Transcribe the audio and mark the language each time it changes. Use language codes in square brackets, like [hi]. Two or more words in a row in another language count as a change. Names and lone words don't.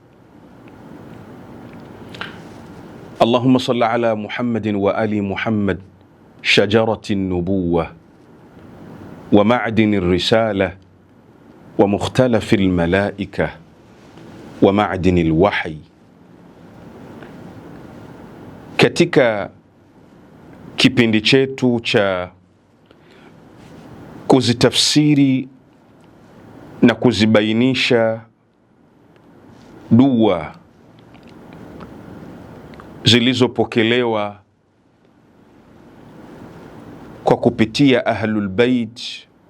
[ar] اللهم صل على محمد وآل محمد. شجرة النبوة ومعدن الرسالة ومختلف الملائكة ومعدن الوحي. [sw] Katika kipindi chetu cha kuzitafsiri na kuzibainisha dua zilizopokelewa kwa kupitia Ahlul Bait,